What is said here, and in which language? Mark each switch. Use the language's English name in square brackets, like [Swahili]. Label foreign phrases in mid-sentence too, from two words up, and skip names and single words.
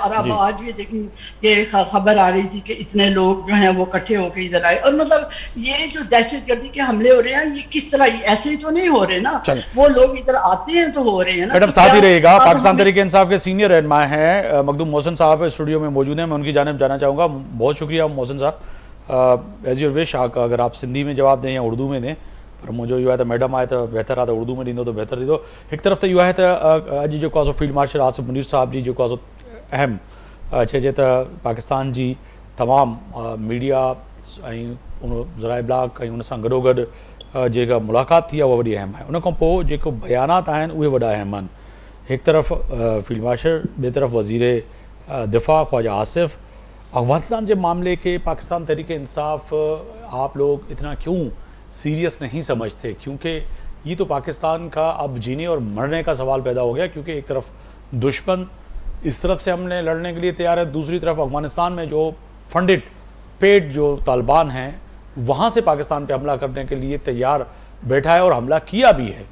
[Hindi] और अब आज भी देखिए कि खबर आ रही थी कि इतने लोग जो हैं वो इकट्ठे होकर इधर आए, और मतलब ये जो दहशतगर्दी के हमले हो रहे हैं ये किस तरह, ऐसे ही तो नहीं हो रहे ना, वो लोग इधर आते हैं तो हो रहे हैं ना। मैडम साथ ही रहेगा, पाकिस्तान तहरीक इंसाफ के सीनियर रहनुमा हैं मखदूम मोहसिन साहब स्टूडियो में मौजूद हैं, मैं उनकी जानिब जाना चाहूँगा। बहुत शुक्रिया मोहसिन साहब, [English] as your wish, [Hindi] अगर आप सिंधी में जवाब दें या उर्दू में दें, पर मुझे यूं है तो मैडम आए तो बेहतर आहे, उर्दू में [Sindhi] ॾींदो तो बेहतर थींदो। एक तरफ़ तो यूं है तो अॼु जेको आहे फील्ड मार्शल आसिफ मुनीर साहब जी जेको आहे अहम चइजे त पाकिस्तान जी तमामु मीडिया ऐं उन ज़राए ब्लाक ऐं उन सां गॾोगॾु जेका मुलाक़ात थी आहे उहा वॾी अहम आहे। उन खां पोइ जेको बयानात आहिनि उहे वॾा अहम आहिनि। हिकु तरफ़ फील्ड मार्शल, ॿिए तरफ़ वज़ीर दिफ़ा ख्वाजा आसिफ। [Hindi] अफगानिस्तान के मामले के पाकिस्तान तहरीक इंसाफ आप लोग इतना क्यों सीरियस नहीं समझते? क्योंकि ये तो पाकिस्तान का अब जीने और मरने का सवाल पैदा हो गया, क्योंकि एक तरफ दुश्मन इस तरफ से हमने लड़ने के लिए तैयार है, दूसरी तरफ अफगानिस्तान में जो फंडेड पेड जो तालिबान हैं वहाँ से पाकिस्तान पे हमला करने के लिए तैयार बैठा है और हमला किया भी है।